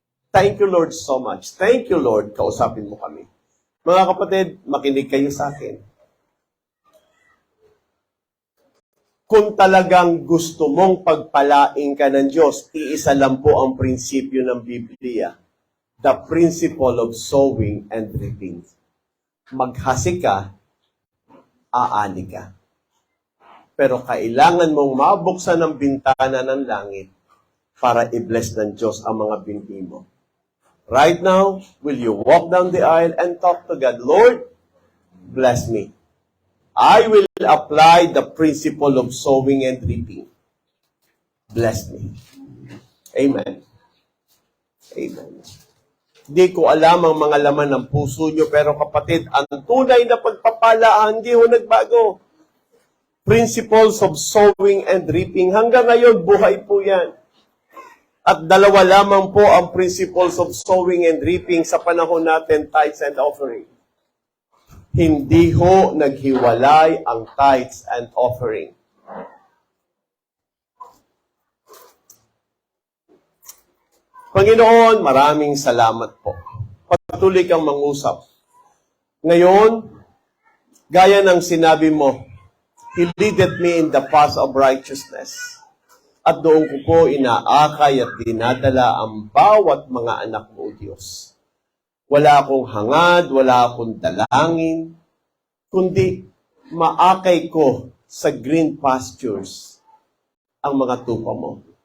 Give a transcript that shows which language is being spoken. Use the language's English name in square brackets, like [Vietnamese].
[English] Thank you, Lord, so much. Thank you, Lord. [Filipino] Kausapin mo kami. Mga kapatid, makinig kayo sa akin. Kung talagang gusto mong pagpalain ka ng Diyos, iisa lang po ang prinsipyo ng Biblia. [English] The principle of sowing and reaping. [Filipino] Maghasi ka, aani ka. Pero kailangan mong mabuksan ang bintana ng langit para i-bless ng Diyos ang mga binhi mo. [English] Right now, will you walk down the aisle and talk to God, Lord, bless me. I will apply the principle of sowing and reaping. Bless me. Amen. Amen. [Filipino] Hindi ko alam ang mga laman ng puso nyo, pero kapatid, ang tunay na pagpapala, hindi ho nagbago. Principles of sowing and reaping, hanggang ngayon, buhay po yan. At dalawa lamang po ang principles of sowing and reaping sa panahon natin, tithes and offering. Hindi ho naghiwalay ang tithes and offering. Panginoon, maraming salamat po. Patuloy kang mangusap. Ngayon, gaya ng sinabi mo, [English] He leadeth me in the path of righteousness. [Filipino] At doon ko po inaakay at dinadala ang bawat mga anak mo, Diyos. Wala akong hangad, wala akong dalangin, kundi maakay ko sa green pastures ang mga tupa mo.